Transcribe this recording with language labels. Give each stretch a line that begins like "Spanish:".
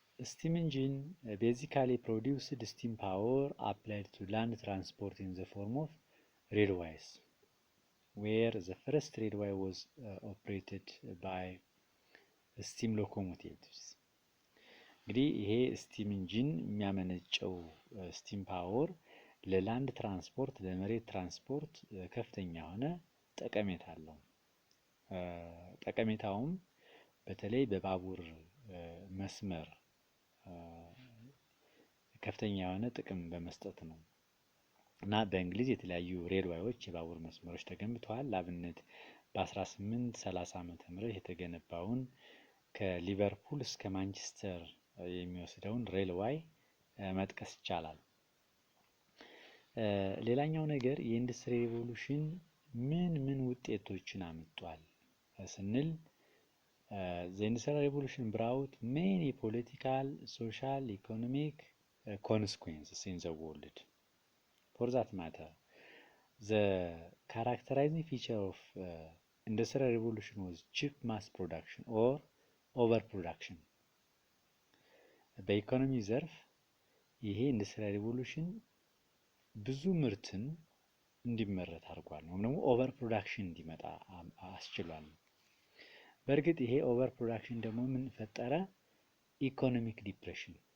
English: Steam engine basically produced steam power applied to land transport in the form of railways, where the first railway was operated by steam locomotives.
Amharic: እንግዲህ ይሄ ስቲም ኢንጂን የሚያመነጨው ስቲም ፓወር ለላንድ ትራንስፖርት ለመሬት ትራንስፖርት ከፍተኛ የሆነ ጠቀሜታ አለው። ጠቀሜታውም በተለይ በባቡር መስመር ከፍተኛ የሆነ ጥቅም በመስጠት ነው እና በእንግሊዝ የተለያዩ ሬልዌዎች የባቡር መስመሮች ተገንብተዋል። ለአብነት በ1830 ዓመተ ምህረት የተገነባውን ከሊቨርፑል እስከ ማንቸስተር የሚወስደውን ሬልዌይ መጥቀስ ይቻላል። ሌላኛው ነገር የኢንዱስትሪ ሪቮሉሽን ምን ውጤቶችን አምጧል ስንል
English: the industrial revolution brought many political, social, economic consequences in the world. For that matter, the characterizing feature of industrial revolution was cheap mass production or overproduction.
Amharic: በኢኮኖሚ ዘርፍ ይሄ ኢንዱስትሪያል ሪቮሉሽን ብዙ ምርትን እንዲመረት አድርጓል ነው ደግሞ ኦቨር ፕሮዳክሽን እንዲመጣ አስችሏል። በእርግጥ ይሄ ኦቨር ፕሮዳክሽን ደግሞ ምን ፈጠረ? ኢኮኖሚክ ዲፕሬሽን